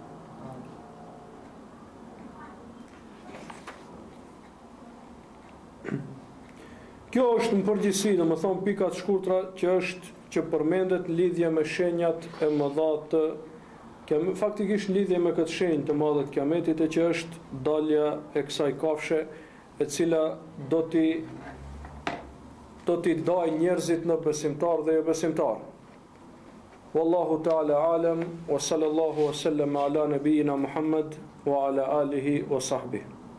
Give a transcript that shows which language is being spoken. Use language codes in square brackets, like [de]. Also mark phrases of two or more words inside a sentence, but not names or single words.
[sq] Kjo është në përgjithësi, domethënë pika të shkurtra që përmendet në lidhje me shenjat e mëdha të faktikisht në lidhje me këtë shenjë të madhe të kiametit, e që është dalja e kësaj kafshë, e cila do t'i dajë njerëzit në besimtar dhe jo besimtar. [ar] والله تعالى أعلم، وصلى الله وسلم على نبينا محمد وعلى آله وصحبه.